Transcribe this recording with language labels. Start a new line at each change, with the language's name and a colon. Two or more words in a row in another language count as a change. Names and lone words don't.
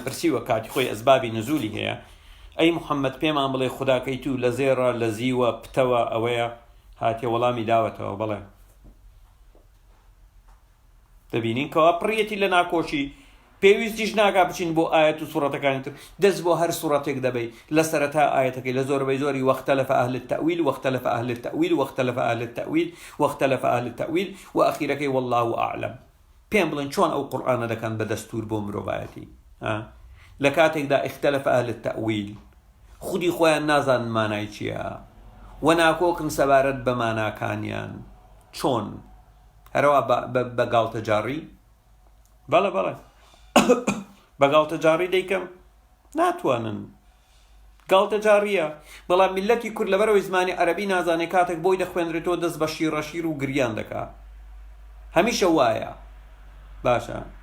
Central Kurdish: پرسیوە کاتی خۆی ئەسبابی نزولی هەیە ئەی محەممەد پێمان بڵێ خوداکەی تو لە زێڕە لە زیوە پتەوە ئەوەیە هاتیە وەڵامی داوەتەوە بڵێ دەبینین کەوا پڕیەتی لە ناکۆشی پێویستیش ناکا بچین بۆ ئاەت و سوڕەتەکانی تر دەست بۆ هەر سوڕەتێک دەبەی لە سەرەتا ئاەتەکەی لە زۆربەی زۆری
Arabic: واختلف أهل التأويل واختلف أهل التأويل واختلف أهل التأويل واختلف أهل التأويل وأخيرەکەی والله أعلم
Central Kurdish: پێم بڵێن چۆن ئەو قورئانە دەکەن بە دەستور بۆ مرۆڤایەتی لە کاتێکدا
Arabic: اختلف أهل التأويل
Central Kurdish: خودی خۆیان نازانن مانای چییە و ناکۆکن سەبارەت بە ماناکانیان چۆن هەروە بە گاڵتەجاڕی بەڵێ بە گاڵتەجاڕی دەیکەم ناتوانن گاڵتەجاڕیە بەڵام میلەتی کورد لەبەرەوەی زمانی عەرەبی نازانێ کاتێک بۆی دەخوێنرێتەوە دەست بە شیڕەشیر و گریان دەکا هەمیشە وایە باشە